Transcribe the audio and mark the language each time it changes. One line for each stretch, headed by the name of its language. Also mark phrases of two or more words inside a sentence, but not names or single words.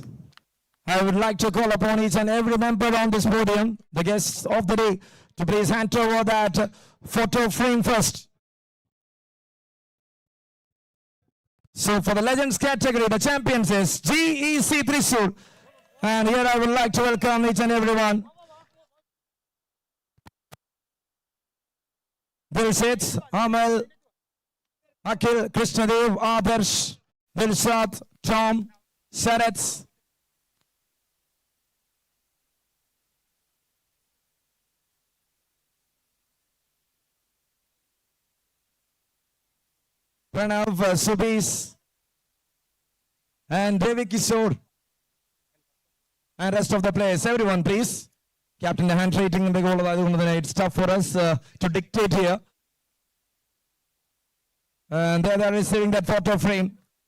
English: I would like to call upon each and every member on this podium, the guests of the day, to please hand over that photo frame first. So for the Legends category, the champions is GEC Thrissur. And here I would like to welcome each and everyone. Dilshit, Amal, Akhil, Krishnadev, Adarsh, Dilshad, Tom, Sharath. Pranav, Subis, and Devi Kishore, and rest of the players. Everyone, please. Captain, the hand rating, it's tough for us to dictate here. And there they are receiving that photo frame.